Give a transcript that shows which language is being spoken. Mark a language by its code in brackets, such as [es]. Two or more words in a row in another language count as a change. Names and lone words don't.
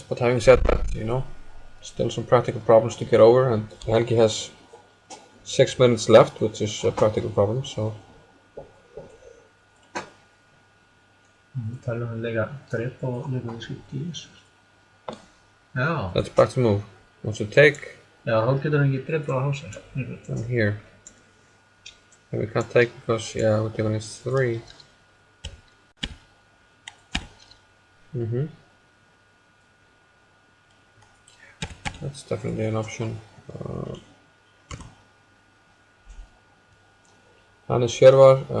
[en] But having said that, you know, still some practical problems to get over, and Helgi has 6 minutes left, which is a practical problem. So that's back to move. Wants to take. [is] Já, þá getur hann ekki drepið á hása. [en] And here. And we can't take because, yeah, we're given is 3. That's definitely an option. Hannes Shervar.